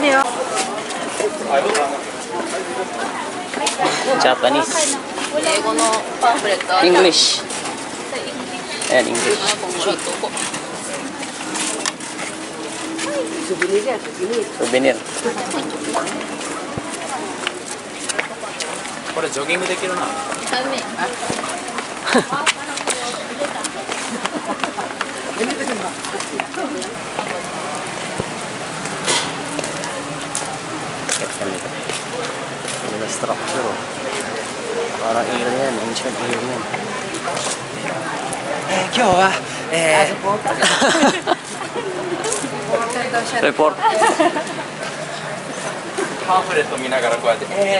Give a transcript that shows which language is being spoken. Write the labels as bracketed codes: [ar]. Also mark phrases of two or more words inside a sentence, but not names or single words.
[en] Japanese. English. Ayan, English. Souvenir. [ja] これジョギングできるな。 [tl] Ano structure. Parang area yan, [en] ancient area [tl] yan. [ja] 今日は、レポート。パンフレット見ながらこうやって、